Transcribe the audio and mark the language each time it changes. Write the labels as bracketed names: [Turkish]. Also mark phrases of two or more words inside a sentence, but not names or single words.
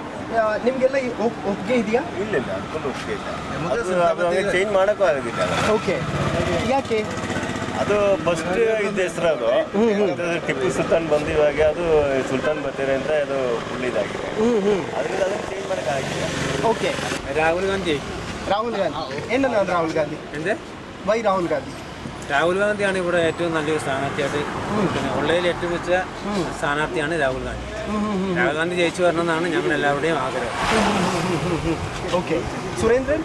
[Kannada] ನಿಮ್ಗೆಲ್ಲ ಒಪ್ಪಿಗೆ ಇದೆಯಾ? ಇಲ್ಲ, ಅದಕ್ಕೊಂದು ಒಪ್ಪಿಗೆ ಇಲ್ಲ. ಚೇಂಜ್ ಮಾಡೋಕ್ಕೂ ಆಗೋದಿಲ್ಲ. ಓಕೆ. ಯಾಕೆ? ಅದು ಫಸ್ಟ್ ಇದ್ದ ಹೆಸರು. ಅದು ಟಿಪ್ಪು ಸುಲ್ತಾನ್ ಬಂದು ಇವಾಗ ಅದು ಸುಲ್ತಾನ್ ಬತ್ತೇರಿ ಅಂತ ಅದು ಫುಲ್ ಇದಾಗಿದೆ. ಅದರಿಂದ ಅದನ್ನು ಚೇಂಜ್ ಮಾಡೋಕ್ಕಾಗಿಲ್ಲ. [Malayalam] ഓക്കെ. രാഹുൽ ഗാന്ധി എന്താണ് രാഹുൽ ഗാന്ധി? വൈ രാഹുൽ ഗാന്ധി? രാഹുൽ ഗാന്ധിയാണ് ഇവിടെ ഏറ്റവും നല്ലൊരു സ്ഥാനാർത്ഥിയായിട്ട് പിന്നെ ഉള്ളതിൽ ഏറ്റവും വെച്ച സ്ഥാനാർത്ഥിയാണ് രാഹുൽ ഗാന്ധി. രാഹുൽ ഗാന്ധി ജയിച്ചു വരണമെന്നാണ് ഞങ്ങൾ എല്ലാവരുടെയും ആഗ്രഹം. ഓക്കെ. സുരേന്ദ്രൻ?